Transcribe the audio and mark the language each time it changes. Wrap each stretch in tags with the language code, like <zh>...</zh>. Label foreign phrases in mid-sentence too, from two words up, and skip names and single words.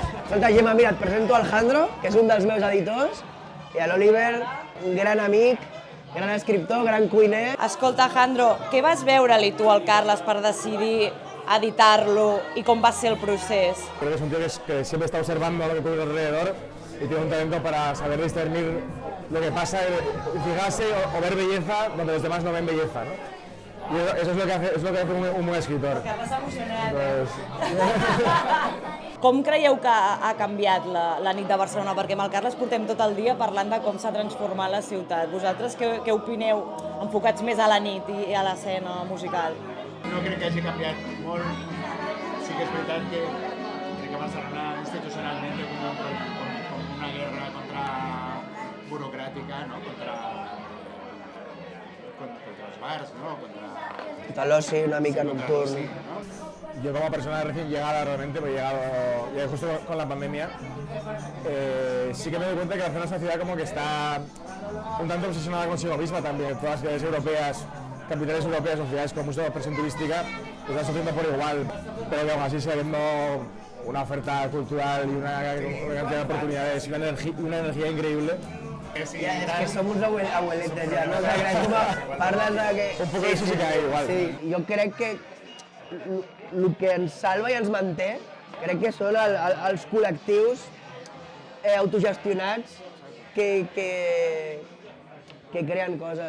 <ca>Escolta, Gemma, mira, et presento Alejandro, que és un dels meus editors, i a l'Oliver, un gran amic, gran escriptor, gran cuiner. Escolta, Alejandro, què vas veure-li tu al Carles per decidir editar-lo</ca> <es>y cómo va a ser el proceso? Creo que es un tío que siempre está observando lo que ocurre alrededor y tiene un talento para saber discernir lo que pasa y fijarse o ver belleza donde los demás no ven belleza, ¿no? Y eso es lo que hace un buen escritor.</es> <ca>Que vas emocionat,</ca> <es>Pues...</es> <ca>Com creieu que ha canviat la nit de Barcelona? Perquè amb el Carles portem tot el dia parlant de com s'ha transformat la ciutat. Vosaltres què opineu, enfocats més a la nit i a l'escena musical? No crec que hagi canviat molt. Sí que és veritat que crec que Barcelona institucionalment té com una guerra burocràtica, no? contra els bars, no? Contra l'oci, una mica nocturn.</ca> <es>Yo como persona recién llegada realmente, pues llegué justo con la pandemia, sí que me doy cuenta que Barcelona es una ciudad como que está un tanto obsesionada consigo misma también. Todas las ciudades europeas, capitales europeas o ciudades con mucha presión turística, pues están sufriendo por igual, pero que aún así sigue habiendo una oferta cultural y una cantidad de oportunidades y una energía increíble.</es> <ca>Ja, és que som uns abueletes ja, no? Que parles de que... Un poc d'això sí que igual. Sí, jo crec que el que ens salva i ens manté, crec que són els col·lectius autogestionats que creen coses.</ca>